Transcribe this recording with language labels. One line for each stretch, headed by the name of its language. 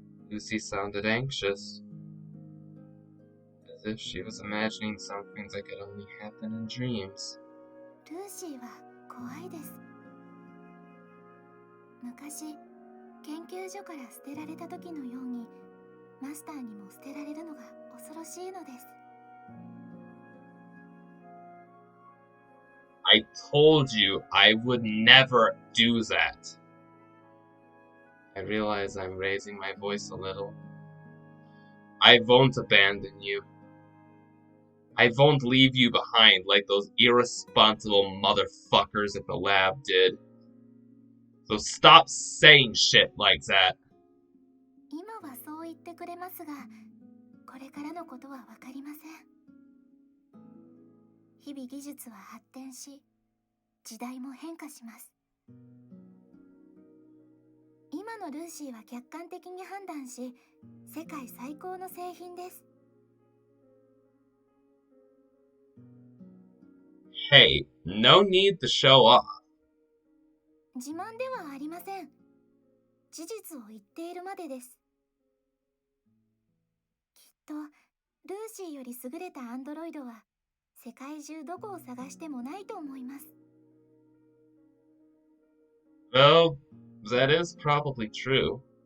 English: Lucy sounded anxious, as if she was imagining something that could only happen in dreams.
Japanese: ルーシーは怖いです。昔、研究所から捨てられた時のように、マスターにも捨てられるのが恐ろしいのです。
English: I told you I would never do that. I realize I'm raising my voice a little. I won't abandon you. I won't leave you behind like those irresponsible motherfuckers at the lab did. So stop saying shit like that.
Japanese: 今はそう言ってくれますが、これからのことはわかりません。日々技術は発展し、時代も変化します。今のルーシーは客観的に判断し、世界最高の製品です。
English: Hey, no need to show off.
Japanese: 自慢ではありません。事実を言っているまでです。きっと、ルーシーより優れたアンドロイドは、世界中どこを探してもないと思います。
English: Well, that is probably true.